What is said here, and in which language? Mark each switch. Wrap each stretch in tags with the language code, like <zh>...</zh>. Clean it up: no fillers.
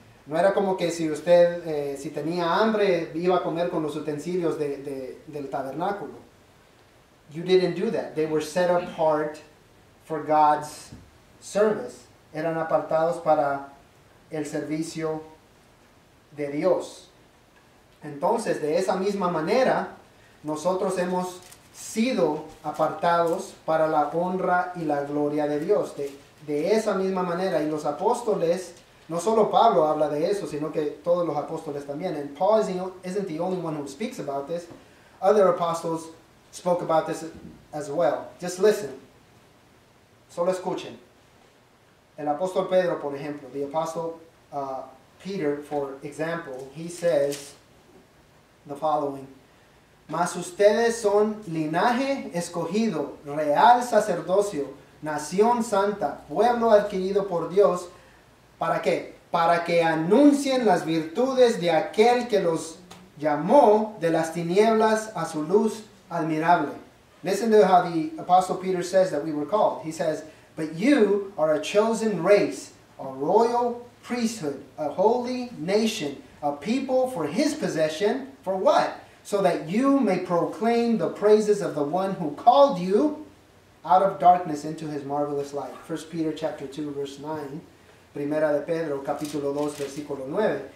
<es>No era como que si usted, si tenía hambre, iba a comer con los utensilios del tabernáculo.</es> <en>You didn't do that. They were set apart for God's service.</en> <es>Eran apartados para el servicio de Dios. Entonces, de esa misma manera, nosotros hemos sido apartados para la honra y la gloria de Dios. De esa misma manera, y los apóstoles, no solo Pablo habla de eso, sino que todos los apóstoles también.</es> <en>And Paul isn't the only one who speaks about this. Other apostles spoke about this as well. Just listen.</en> <es>Solo escuchen. El apóstol Pedro, por ejemplo,</es> <en>the apostle Peter, for example, he says the following:</en> <es>Mas ustedes son linaje escogido, real sacerdocio, nación santa, pueblo adquirido por Dios. ¿Para qué? Para que anuncien las virtudes de aquel que los llamó de las tinieblas a su luz admirable.</es> <en>Listen to how the Apostle Peter says that we were called. He says, but you are a chosen race, a royal priesthood, a holy nation, a people for his possession. For what? So that you may proclaim the praises of the one who called you out of darkness into his marvelous light. 1 Peter chapter 2, verse 9.</en> <es>Primera de Pedro, capítulo 2, versículo 9.</es>